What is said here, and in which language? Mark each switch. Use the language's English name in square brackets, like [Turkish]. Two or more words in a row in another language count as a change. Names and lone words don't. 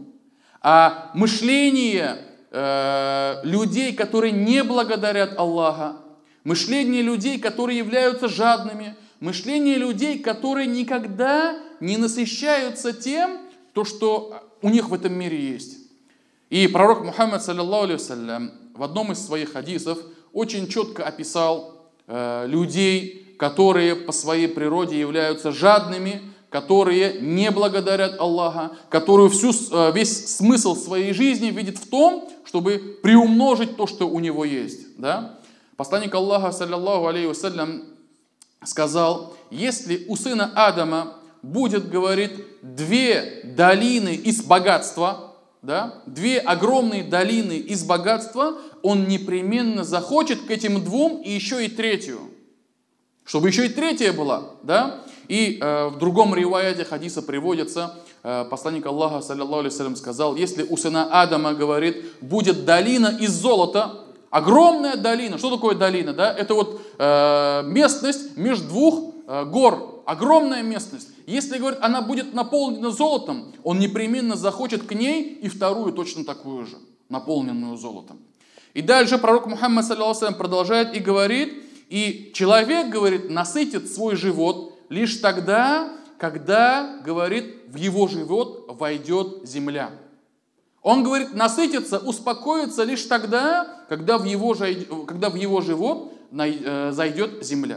[Russian] А мышление людей, которые не благодарят Аллаха, мышление людей, которые являются жадными, мышление людей, которые никогда не насыщаются тем, то, что у них в этом мире есть. И пророк Мухаммад, [Arabic] صلى الله عليه وسلم, [Russian] в одном из своих хадисов очень четко описал людей, которые по своей природе являются жадными, которые не благодарят Аллаха, которые весь смысл своей жизни видят в том, чтобы приумножить то, что у него есть. Да? Посланник Аллаха, [Arabic] صلى الله عليه وسلم, [Russian] сказал: если у сына Адама будет, говорит, две долины из богатства, да, две огромные долины из богатства, он непременно захочет к этим двум и еще и третью. Чтобы еще и третья была. Да? И в другом риваяте хадиса приводится, посланник Аллаха, [Arabic] صلى الله عليه وسلم, [Russian] сказал: если у сына Адама, говорит, будет долина из золота, огромная долина. Что такое долина? Да? Это вот местность между двух гор. Огромная местность. Если, говорит, она будет наполнена золотом, он непременно захочет к ней и вторую точно такую же, наполненную золотом. И дальше пророк Мухаммад, [Arabic] صلى الله عليه وسلم, [Russian] продолжает и говорит: и человек, говорит, насытит свой живот лишь тогда, когда, говорит, в его живот войдет земля. Он, говорит, насытится, успокоится лишь тогда, когда в его живот зайдет земля.